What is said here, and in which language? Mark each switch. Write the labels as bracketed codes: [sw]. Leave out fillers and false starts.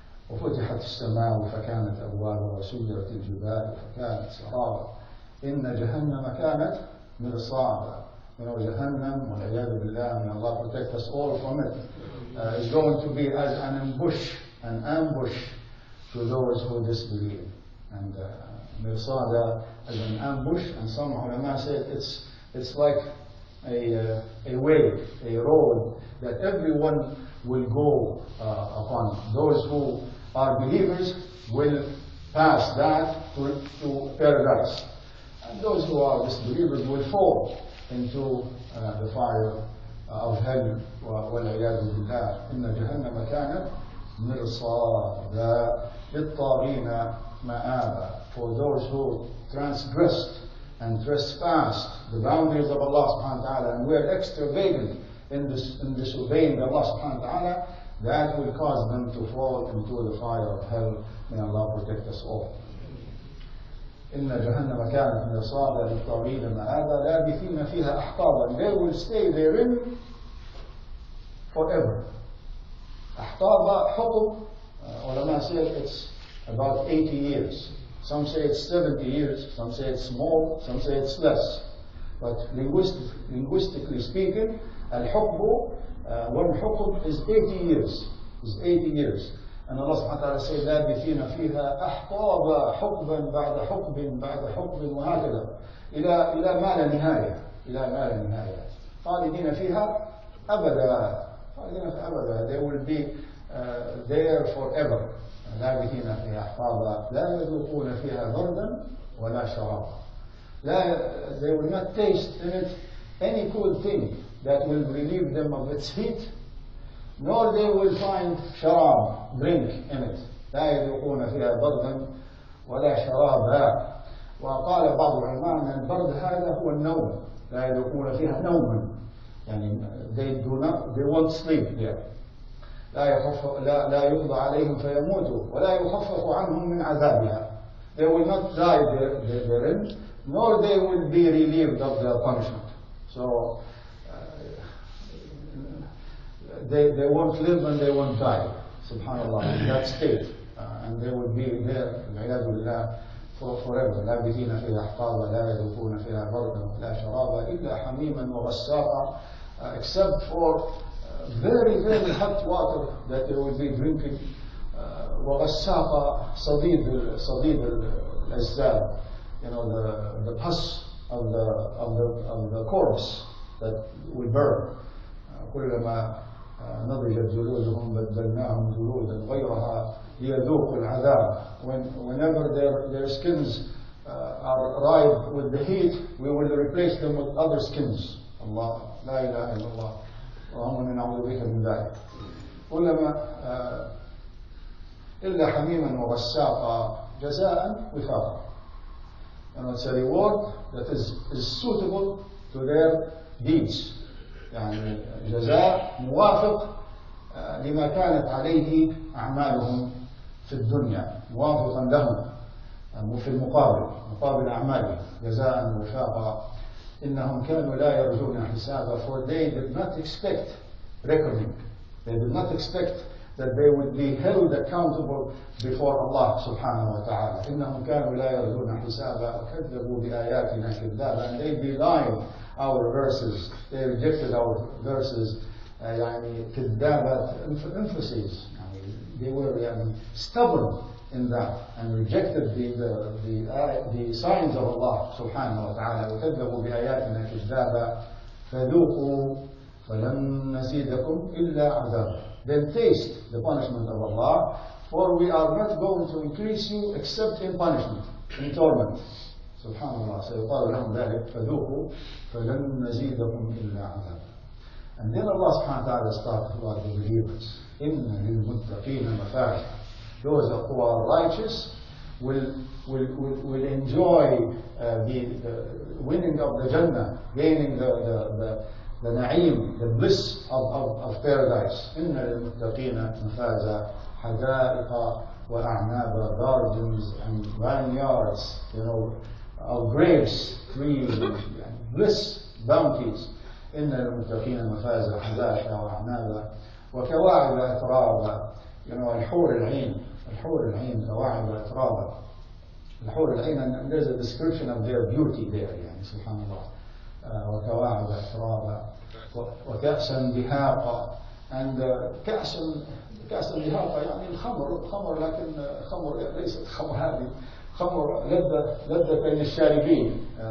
[ar] وفتحت السماء فكانت أبوابا وسيرت الجبال فكانت سرابا إن جهنم كانت مرصادا. [en] You know, Jahannam, [ar] وَالْعِيَاذُ بِاللَّهِ, [en] may Allah protect us all from it, is going to be as an ambush to those who disbelieve. And Mirsada as an ambush, and some ulama say it's like a way, a road that everyone will go upon. Those who are believers will pass that to paradise, and those who are disbelievers will fall into the fire of hell. [ar] وَالْعِيَاذُ بِاللَّهِ إِنَّ جَهَنَّمَ كَانَتْ مِرْصَادًا لِلطَّاغِينَ مَآبًا. [en] For those who transgressed and trespassed the boundaries of Allah subhanahu wa ta'ala and were extravagant in disobeying Allah subhanahu wa ta'ala, that will cause them to fall into the fire of hell. May Allah protect us all. [ar] إن جهنم كانت مرصادا للطاغين مآبا لابثين فيها أحقابا. [en] They will stay therein forever. [ar] أحقابا حقب, [en] ulama say it's about 80 years. Some say it's 70 years, some say it's more, some say it's less. But linguistically speaking, al-hukbu, one hukb is 80 years. Is 80 years. And Allah subhanahu wa ta'ala says, [ar] لَابِثِينَ فِيهَا أَحْقَابًا حُقْبًا بَعْدَ حُقْبٍ بَعْدَ حُقْبٍ وَهَكذا إلى ما لا نهاية. إلى ما لا نهاية. خالدين فيها أبدا. خالدين فيها أبدا. [en] They will be there forever. [ar] لابثين فيها أحقابا لا يذوقون فيها بردا ولا شرابا. [en] They will not taste in it any cool thing that will relieve them of its heat, nor they will find sharab, drink in it. [ar] لا يذوقون فيها بردا ولا شرابا. وقال بعض العلماء أن البرد هذا هو النوم. لا يذوقون فيها نوما. [en] يعني they won't sleep there. [ar] لا يقضى عليهم فيموتوا ولا يخفف عنهم من عذابها. [en] They will not die therein, nor they will be relieved of their punishment. So they won't live and they won't die, subhanAllah, in that state. And they will be there, [ar] والعياذ بالله, [en] forever. [ar] لابثين فيها أحقابا لا يذوقون فيها بردا ولا شرابا إلا حميما وغساقا, [en] except for very, very hot water that they will be drinking. [ar] وغساقا, صديد الأجساد, [en] you know, the pus of the corpse that will burn. [ar] كلما نضجت جلودهم بدلناهم جلودا غيرها ليذوقوا العذاب. [en] Whenever their skins are ripe with the heat, we will replace them with other skins. [ar] Allah, لا إله إلا الله, اللهم نعوذ بك من ذلك. كلما إلا حميما وغساقا جزاء وفاقا. [en] And it's a reward that is suitable to their deeds. [ar] يعني جزاء موافق لما كانت عليه أعمالهم في الدنيا, موافقا لهم في مقابل أعمالهم, جزاء وفاقا. إنهم كانوا لا يرجون حسابا, [en] for they did not expect reckoning. They did not expect that they would be held accountable before Allah subhanahu wa ta'ala. [ar] إنهم كانوا لا يرجون حسابا وكذبوا بآياتنا كذابا, [en] and they belied our verses, they rejected our verses. [ar] يعني كذابة, [en] emphasis, they were stubborn in that and rejected the signs of Allah subhanahu wa ta'ala. [ar] وكذبوا بآياتنا كذابا فذوقوا فلن نزيدكم إلا عذابا. [en] Then taste the punishment of Allah, for we are not going to increase you except in punishment, in torment. [ar] Subhanallah. سيقال لهم ذلك فذوقوا فلن نزيدكم إلا عذابا. [en] And then Allah subhanahu wa ta'ala starts about the believers. [ar] إن للمتقين مفازا. [en] Those who are righteous will enjoy the winning of the Jannah, gaining the na'im, the bliss of paradise. [ar] إن للمتقين مفازا حدائق وأعنابا, [en] gardens and vineyards, you know, of grapes, trees, bliss, bounties. [ar] إن للمتقين مفازا حدائق وأعنابا وكواعب أترابا. [en] You know, [ar] الحور العين كواعب أترابا. الحور العين, [en] and there's a description of their beauty there, [ar] يعني سبحان الله. وكواعب أترابا وكأسا دهاقا. And كأسا دهاقا يعني الخمر, لكن خمر ليست خمر هذه, خمر لذة للشاربين.